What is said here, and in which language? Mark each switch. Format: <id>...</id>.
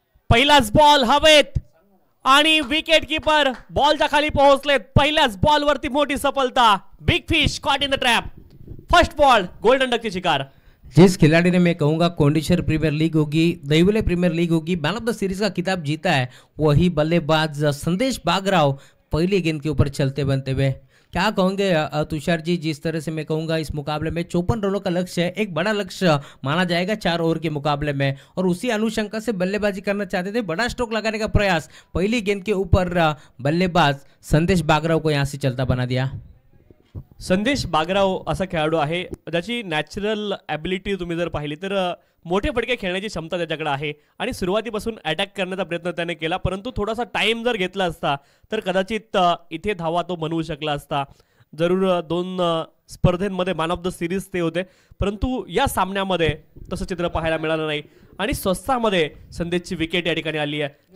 <mr>पहिलाच बॉल हवेत आणि विकेट कीपर बॉलच्या खाली पोहोचलेत. पहिल्याच बॉल वरती मोठी सफलता.</mr> <en>Big fish caught in the trap. First ball golden duck की शिकार.</en> <hi>जिस खिलाड़ी ने मैं कहूँगा कोंडिशर प्रीमियर लीग होगी, दहिवले प्रीमियर लीग होगी, मैन ऑफ द सीरीज का खिताब जीता है, वही बल्लेबाज संदेश बागराव पहली गेंद के ऊपर चलते बनते हुए. क्या कहोगे तुषार जी, जिस तरह से मैं कहूँगा इस मुकाबले में 54 रनों का लक्ष्य है, एक बड़ा लक्ष्य माना जाएगा 4 ओवर के मुकाबले में, और उसी अनुशंका से बल्लेबाजी करना चाहते थे. बड़ा स्ट्रोक लगाने का प्रयास, पहली गेंद के ऊपर बल्लेबाज संदेश बागराव को यहाँ से चलता बना दिया.</hi> <mr>संदेश बागराव असा खेळाडू आहे ज्याची नॅचरल ॲबिलिटी तुम्ही जर पाहिली तर मोठे फटके खेळण्याची क्षमता त्याच्याकडे आहे आणि सुरुवातीपासून अटॅक करण्याचा प्रयत्न त्याने केला, परंतु थोडासा टाइम जर घेतला असता तर कदाचित इथे धावा तो बनवू शकला असता. जरूर 2 स्पर्धेमध्ये मॅन ऑफ द सिरीज ते होते, परंतु या सामन्यामध्ये तसं चित्र पाहायला मिळालं नाही आणि स्वस्तामध्ये संदेशची विकेट या ठिकाणी आली आहे.</mr>